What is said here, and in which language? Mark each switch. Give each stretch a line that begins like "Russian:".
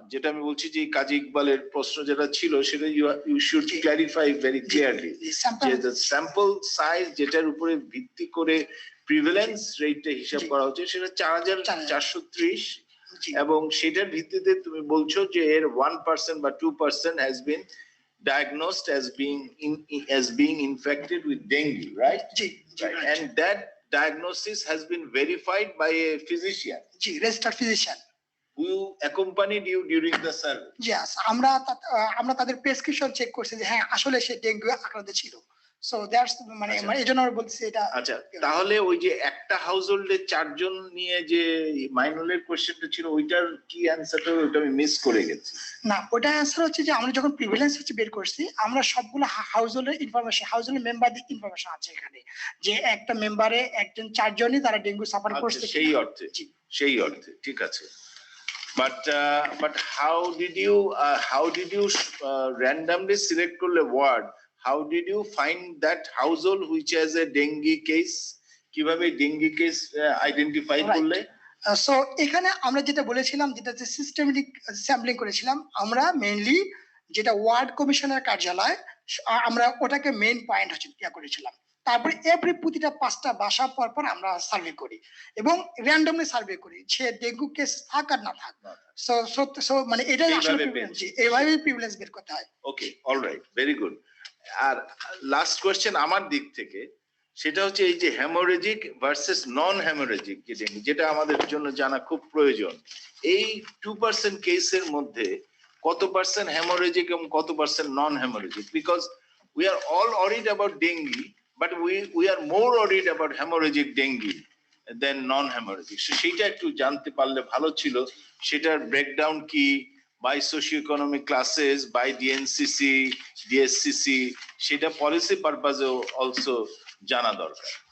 Bangla: যেটা আমি বলছি যে কাজী ইকবালের প্রশ্ন যেটা ছিল সেটা
English: you should clarify very clearly
Bangla: যে দ্য স্যাম্পল সাইজ যেটার উপরে ভিত্তি করে প্রিভ্যালেন্স রেটটা হিসাব করা হচ্ছে সেটা 4430, এবং সেটার ভিত্তিতে তুমি বলছো যে এর 1% বা 2%
English: has been diagnosed as being infected with dengue, right? জি, right. And that diagnosis has been verified by a physician. জি, registered physician who accompanied you during the survey.
Bangla: Yes, আমরা তাদের প্রেসক্রিপশন চেক করছি যে হ্যাঁ আসলে সে dengue আক্রান্ত ছিল। So that's মানে এজন্য আমরা বলছি এটা। আচ্ছা, তাহলে ওই যে একটা হাউসহোল্ডে 4 জন নিয়ে যে মাইনুলের কোশ্চেনটা ছিল ওইটার কি অ্যানসারটা ওটা আমি মিস করে গেছি। না, ওটা অ্যানসার হচ্ছে যে আমরা যখন প্রিভ্যালেন্স হচ্ছে বের করছি আমরা সবগুলো হাউসহোল্ডের ইনফরমেশন, হাউসহোল্ডের মেম্বারদের ইনফরমেশন আছে এখানে, যে একটা মেম্বারে একজন 4 জনই তারা ডেঙ্গু সাফার করছে সেই অর্থে ঠিক আছে।
English: But how did you randomly select
Bangla: করলে word?
English: How did you find that household which has a dengue case?
Bangla: কিভাবে dengue case আইডেন্টিফাই করলে? সো এখানে আমরা যেটা বলেছিলাম যেটা যে সিস্টেমেটিক স্যাম্পলিং করেছিলাম আমরা মেইনলি, যেটা ওয়ার্ড কমিশনার কার্যালয় আমরা ওটাকে মেইন পয়েন্ট হচ্ছে করেছিলাম। তারপরে এভরি প্রতিটা 5টা বাসা পর আমরা সার্ভে করি এবং র্যান্ডমলি সার্ভে করি সে ডেঙ্গু কেস থাক আর না থাক। সো মানে এটাই আসলে এইভাবে প্রিভিলেন্স বের করতে হয়।
English: Okay, alright, very good.
Bangla: আর লাস্ট কোশ্চেন আমার দিক থেকে সেটা হচ্ছে এই যে হ্যামোরেজিক ভার্সেস নন হ্যামোরেজিক যেটা আমাদের জন্য জানা খুব প্রয়োজন। এই 2% কেসের মধ্যে কত পার্সেন্ট হ্যামোরেজিক এবং কত percent non haemorrhagic?
English: Because we are all worried about dengue, but we are more worried about hemorrhagic dengue than non-hemorrhagic.
Bangla: So সেটা একটু জানতে পারলে ভালো ছিল, সেটার ব্রেকডাউন কি
English: by socio-economic classes,
Bangla: by DNCC, DSCC, সেটা পলিসি পারপাসেও অলসো জানা দরকার।